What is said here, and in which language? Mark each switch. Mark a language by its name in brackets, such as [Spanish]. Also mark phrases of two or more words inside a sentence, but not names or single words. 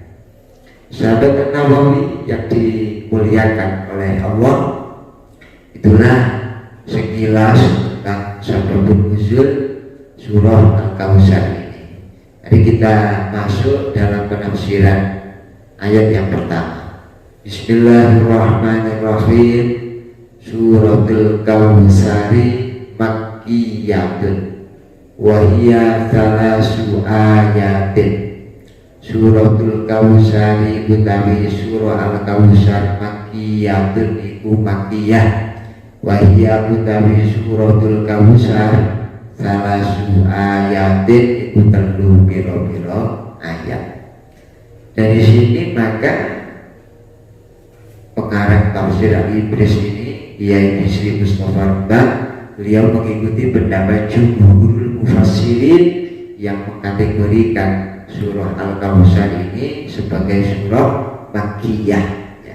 [Indonesian] Sahabat Nawawi yang dimuliakan oleh Allah, itulah sekilas tentang sababun nuzul surah Al-Kautsar ini. Jadi kita masuk dalam penafsiran ayat yang pertama. Bismillahirrahmanirrahim. [Arabic] سورة الكوثر مكية وهي 3 آيات. سورة الكوثر [Javanese] utawi surah Al-Kautsar makiyatun iku makiyah. [Arabic] وهي [Javanese] utawi suratul Kautsar [Arabic] ثلاث آيات [Javanese] iku telu pira-pira ayat. [Indonesian] Dari sini maka pengarang tafsir Al-Ibris ini Kiai Bisri Mustafa Rembang, beliau mengikuti pendapat [Arabic] جمهور المفسرين [Indonesian] yang mengkategorikan surah Al-Kautsar ini sebagai surah Makkiyah ya.